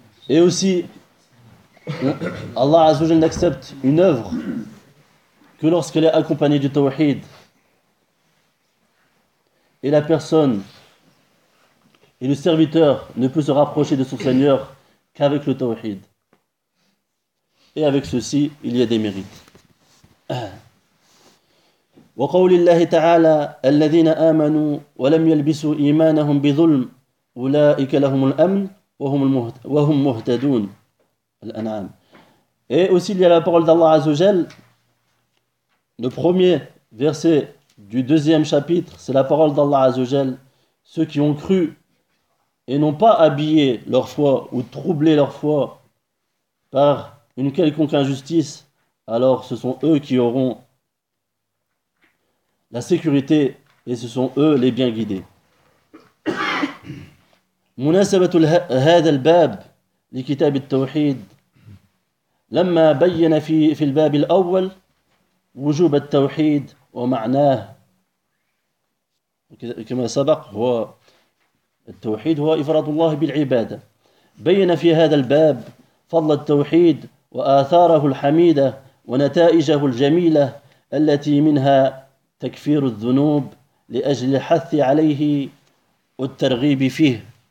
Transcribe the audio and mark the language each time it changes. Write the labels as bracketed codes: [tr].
[fr] Et aussi, Allah Azzawajal n'accepte une œuvre que lorsqu'elle est accompagnée du tawhid. Et la personne et le serviteur ne peut se rapprocher de son Seigneur qu'avec le tawhid. Et avec ceci, il y a des mérites. [ar] وقول الله تعالى الذين آمنوا ولم يلبسوا إيمانهم بظلم أولئك لهم الأمن وهم مهتدون الأنعام. [fr] Et aussi il y a la parole d'Allah عز وجل. Le premier verset du deuxième chapitre, c'est la parole d'Allah عز وجل. Ceux qui ont cru et n'ont pas habillé leur foi ou troublé leur foi par une quelconque injustice, alors ce sont eux qui auront la sécurité et ce sont eux les bien guidés. [ar] مناسبة هذا الباب لكتاب التوحيد لما بين في الباب الأول وجوب التوحيد ومعناه كما سبق هو التوحيد هو إفراد الله بالعبادة بين في هذا الباب فضل التوحيد وآثاره الحميدة ونتائجه الجميلة التي منها تكفير الذنوب لأجل الحث عليه والترغيب فيه.